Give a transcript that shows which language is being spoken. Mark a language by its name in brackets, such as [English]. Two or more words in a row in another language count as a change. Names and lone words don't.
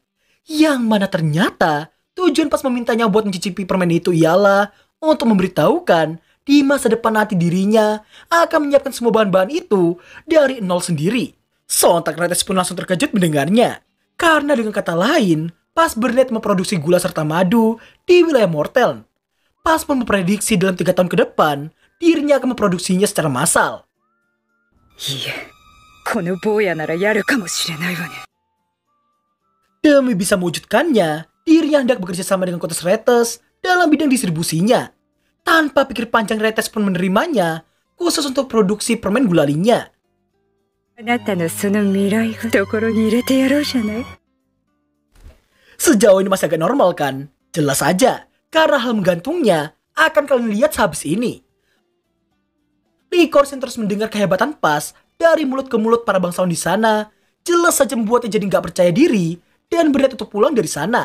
[Indonesian] Yang mana ternyata tujuan Pas memintanya buat mencicipi permen itu ialah untuk memberitahukan di masa depan nanti dirinya akan menyiapkan semua bahan-bahan itu dari nol sendiri. Sontak Retes pun langsung terkejut mendengarnya. Karena dengan kata lain, Pas Burnett memproduksi gula serta madu di wilayah Mortel. Pas pun memprediksi dalam 3 tahun ke depan, dirinya akan memproduksinya secara massal. [Japanese] いえ、この坊やならやるかもしれないわね。 [Indonesian] Demi bisa mewujudkannya, dirinya hendak bekerja sama dengan Kontes Retes dalam bidang distribusinya. Tanpa pikir panjang, Retes pun menerimanya, khusus untuk produksi permen gulalinya. [Japanese] あなたのその未来を懐に入れてやろうじゃない。 [Indonesian] Sejauh ini masih agak normal kan? Jelas saja, karena hal menggantungnya akan kalian lihat sehabis ini. Licorice yang terus mendengar kehebatan Pas dari mulut ke mulut para bangsawan di sana, jelas saja membuatnya jadi nggak percaya diri dan berniat untuk pulang dari sana.